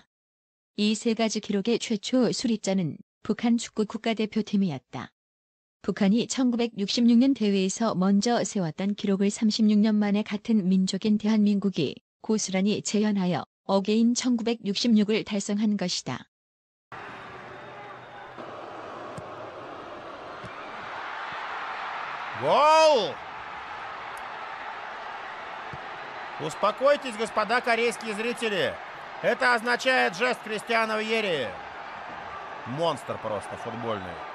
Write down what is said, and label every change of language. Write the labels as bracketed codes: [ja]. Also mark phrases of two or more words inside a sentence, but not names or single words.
[ko] 이 세 가지 기록의 최초 수리자는 북한 축구 국가대표팀이었다. 북한이 1966년 대회에서 먼저 세웠던 기록을 36년 만에 같은 민족인 대한민국이 고스란히 재현하여 어게인 1966을 달성한 것이다. [ru] Гол! Успокойтесь, господа корейские зрители. Это означает жест Кристиана Вьери. Монстр просто футбольный.